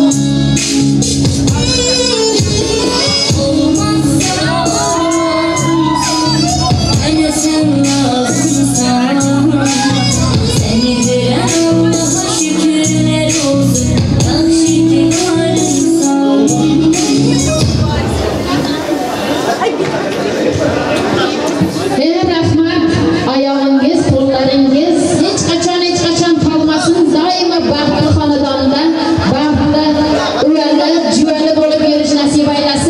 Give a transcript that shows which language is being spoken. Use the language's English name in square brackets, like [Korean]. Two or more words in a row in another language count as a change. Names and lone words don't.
[Turkish] Olmazsa bana sen lazımsan. Seni veren Allah'a şükürler olsun, yaxşı ki varımsan. [Uzbek] Rahmat. Ayağınız, qo'llaringiz hech qachon qolmasin. Doimo baxtli xonadonda, baxtli, uyali, juvali bo'lib yurish nasib aylasin.